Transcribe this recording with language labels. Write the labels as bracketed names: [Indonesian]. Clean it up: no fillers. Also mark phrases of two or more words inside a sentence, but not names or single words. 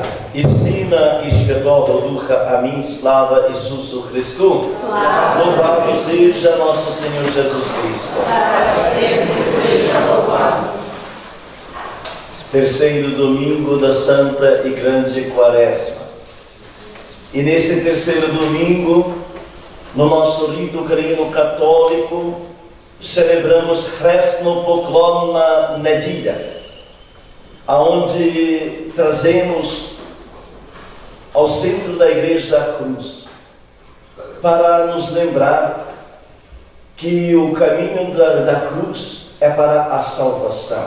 [Polish] I Syna i Świętego Ducha. [Ukrainian] Амінь. Слава Ісусу Христу. [Portuguese] Louvado seja nosso Senhor Jesus Cristo. Sempre seja louvado. Terceiro domingo da Santa e Grande Quaresma. E nesse terceiro domingo, no nosso rito grego-católico, celebramos [Ukrainian] Хресно Поклонна Неділя, [Portuguese] aonde trazemos ao centro da igreja a cruz, para nos lembrar que o caminho da cruz é para a salvação.